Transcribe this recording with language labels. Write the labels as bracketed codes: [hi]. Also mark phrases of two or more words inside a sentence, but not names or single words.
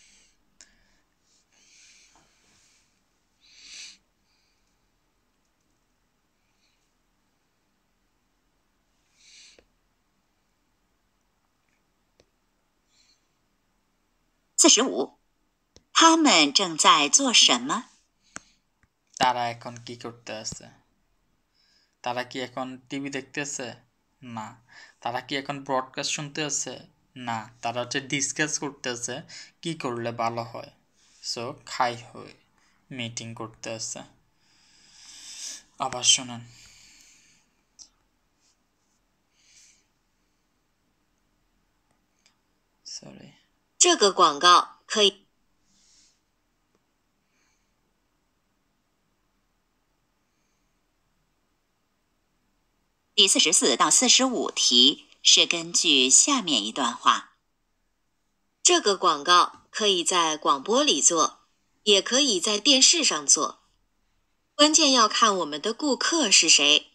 [zh] 45，他们正在做什么？ [bn] তারা এখন কি করতে আছে? তারা কি এখন টিভি দেখতেছে? না। তারা কি এখন ব্রডকাস্ট শুনতে আছে? না। তারা হচ্ছে ডিসকাস করতে আছে কি করলে ভালো হয়। সো [zh] 开会 [bn] মিটিং করতে আছে। আবার শোনেন। সরি। [zh] 这个广告可以。第44到45题是根据下面一段话。这个广告可以在广播里做，也可以在电视上做，关键要看我们的顾客是谁。